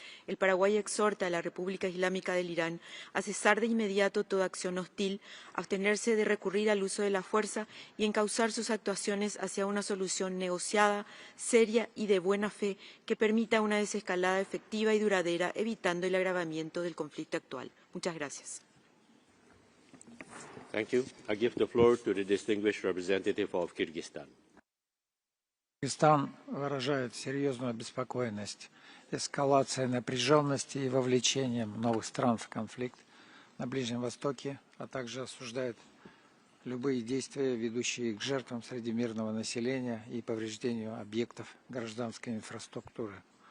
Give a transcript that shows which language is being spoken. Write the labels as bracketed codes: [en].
[es] El Paraguay exhorta a la República Islámica del Irán a cesar de inmediato toda acción hostil, a abstenerse de recurrir al uso de la fuerza y encauzar sus actuaciones hacia una solución negociada, seria y de buena fe que permita una desescalada efectiva y duradera, evitando el agravamiento del conflicto actual. Muchas gracias. [en] Thank you. I give the floor to the distinguished representative of Kyrgyzstan. [ru] Кыргызстан выражает серьезную обеспокоенность эскалацией напряженности и вовлечением новых стран в конфликт на Ближнем Востоке, а также осуждает любые действия, ведущие к жертвам среди мирного населения и повреждению объектов гражданской инфраструктуры.